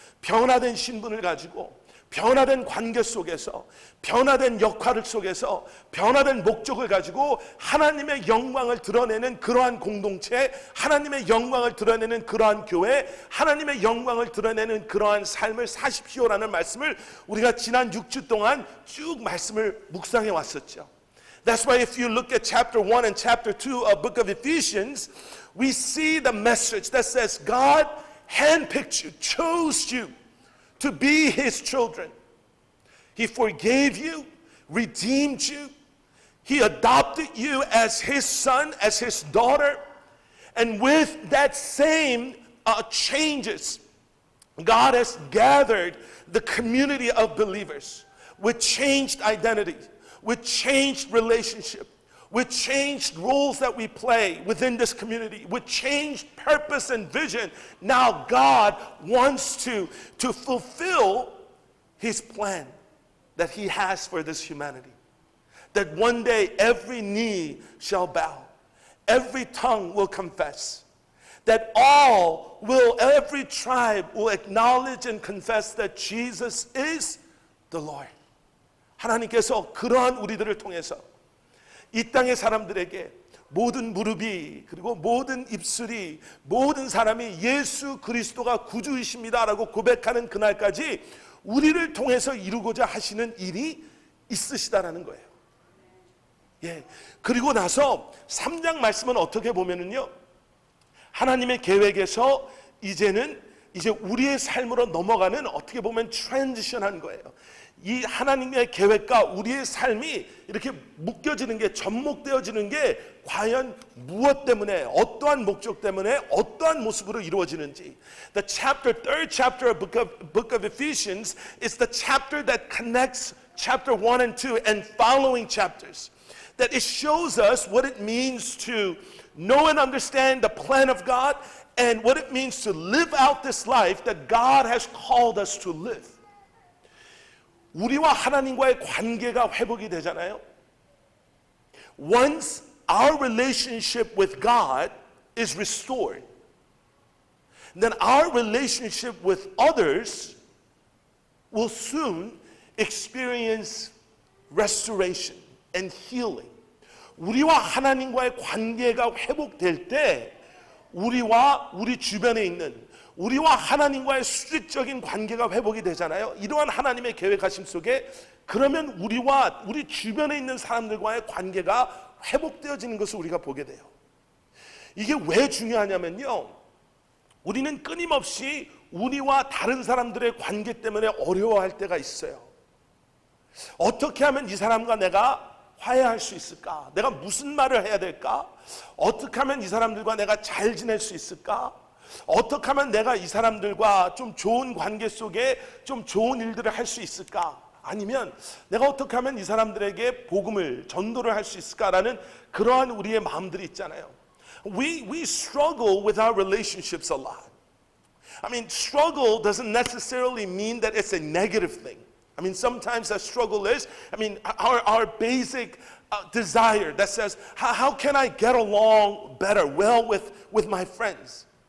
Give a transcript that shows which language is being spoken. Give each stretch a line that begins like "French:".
Korean: 변화된 신분을 가지고 변화된 관계 속에서 변화된 역할 속에서 변화된 목적을 가지고 하나님의 영광을 드러내는 그러한 공동체, 하나님의 영광을 드러내는 그러한 교회, 하나님의 영광을 드러내는 그러한 삶을 사십시오라는 말씀을 우리가 지난 6주 동안 쭉 말씀을 묵상해 왔었죠.
English: That's why if you look at chapter 1 and chapter 2 of book of Ephesians, we see the message that says God handpicked you, chose you to be his children. He forgave you, redeemed you. He adopted you as his son, as his daughter. And with that same changes, God has gathered the community of believers with changed identity, with changed relationship, with changed roles that we play within this community, with changed purpose and vision. Now God wants to fulfill his plan that he has for this humanity. That one day every knee shall bow, every tongue will confess, that every tribe will acknowledge and confess that Jesus is the Lord.
Korean: 하나님께서 그러한 우리들을 통해서 이 땅의 사람들에게 모든 무릎이 그리고 모든 입술이 모든 사람이 예수 그리스도가 구주이십니다라고 고백하는 그날까지 우리를 통해서 이루고자 하시는 일이 있으시다라는 거예요. 예. 그리고 나서 3장 말씀은 어떻게 보면은요, 하나님의 계획에서 이제 우리의 삶으로 넘어가는 어떻게 보면 트랜지션한 거예요. 이 하나님의 계획과 우리의 삶이 이렇게 묶여지는 게, 접목되어지는 게 과연 무엇 때문에, 어떠한 목적 때문에, 어떠한 모습으로 이루어지는지.
English: The third chapter of book of Ephesians is the chapter that connects chapter 1 and 2 and following chapters. That it shows us what it means to know and understand the plan of God and what it means to live out this life that God has called us to live.
Korean: 우리와 하나님과의 관계가 회복이 되잖아요.
English: Once our relationship with God is restored, then our relationship with others will soon experience restoration and healing.
Korean: 우리와 하나님과의 관계가 회복될 때 우리와 우리 주변에 있는 우리와 하나님과의 수직적인 관계가 회복이 되잖아요. 이러한 하나님의 계획하심 속에 그러면 우리와 우리 주변에 있는 사람들과의 관계가 회복되어지는 것을 우리가 보게 돼요. 이게 왜 중요하냐면요, 우리는 끊임없이 우리와 다른 사람들의 관계 때문에 어려워할 때가 있어요. 어떻게 하면 이 사람과 내가 화해할 수 있을까? 내가 무슨 말을 해야 될까? 어떻게 하면 이 사람들과 내가 잘 지낼 수 있을까? 어떻게 하면 내가 이 사람들과 좀 좋은 관계 속에 좀 좋은 일들을 할 수 있을까? 아니면 내가 어떻게 하면 이 사람들에게 복음을 전도를 할 수 있을까라는 그러한 우리의 마음들이 있잖아요.
English: We struggle with our relationships a lot. I mean, struggle doesn't necessarily mean that it's a negative thing. I mean, sometimes that struggle is, our basic desire that says, how can I get along better, well with my friends?